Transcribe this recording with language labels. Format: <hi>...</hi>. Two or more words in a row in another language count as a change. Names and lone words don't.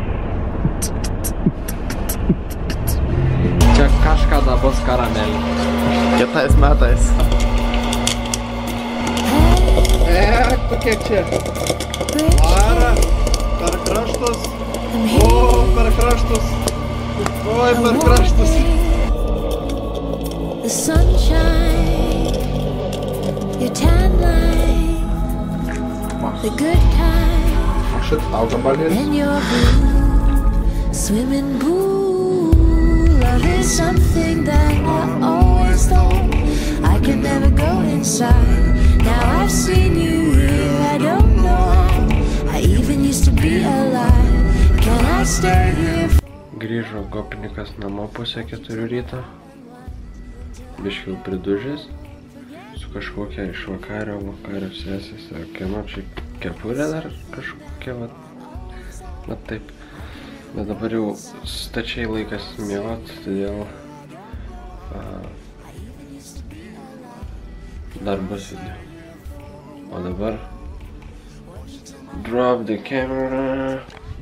<lt>Čia kažkada bus karamelė. Kitais metais. Kokie čia? Vara, per kraštus. O, per kraštus. Oi, per kraštus.</lt> <en>The sunshine, your tan line, the good times,</en> <lt>Šit auga balės.</lt> <en>and your blue swimming pool. Love is something that I always thought I could never go inside. Now I've seen you here, I don't know how I even used to be alive. Can I stay here?</en> <lt>Grįžo gopinikas namo pusę 4 ryto. Biškiau pridužęs. Su kažkokia iš vakario sesės. Kieno čia kepurė dar kažkokia va taip. Bet dabar jau stačiai laikas miegot, todėl dar bus video. O dabar</lt> <en>drop the camera.</en>